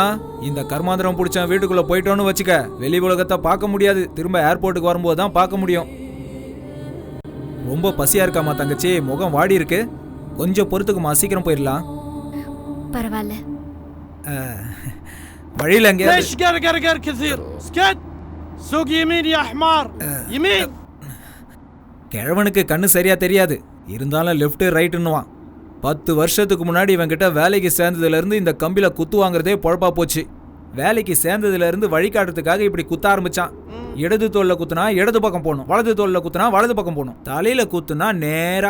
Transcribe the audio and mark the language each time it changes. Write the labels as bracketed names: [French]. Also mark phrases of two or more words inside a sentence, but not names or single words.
[Tamil] இந்த கர்மாந்திரம் பிடிச்ச வீட்டுக்குள்ள போயிட்டோன்னு வச்சுக்க, வெளி உலகத்தை பார்க்க முடியாது. திரும்ப ஏர்போர்ட்டுக்கு வரும்போது தான் பார்க்க முடியும். ரொம்ப பசியா இருக்காமா தங்கச்சி? முகம் வாடி இருக்கு. கொஞ்சம் பொறுத்துக்குமா, சீக்கிரம் போயிடலாம். பரவாயில்ல. வழியில எங்க [Arabic] ليش قرقر كثير؟ اسكت. سوق يمين يا حمار. يمين. [Tamil] கிழவனுக்கு கண்ணு சரியா தெரியாது. இருந்தாலும் [English] left rightன்னுவான். [Tamil] 10 வருஷத்துக்கு முன்னாடி இவன்கிட்ட வேலைக்கு சேர்ந்ததுல இருந்து இந்த கம்பில குத்து வாங்குறதே பொழப்பா போச்சு. வேலைக்கு சேர்ந்ததுல இருந்து வழிகாட்டுறதுக்காக இப்படி குத்த ஆரம்பிச்சான். இடது தோல்ல குத்துனா இடது பக்கம் போகணும், வலது தோல்ல குத்துனா வலது பக்கம் போகணும், தலையில குத்துனா நேரா.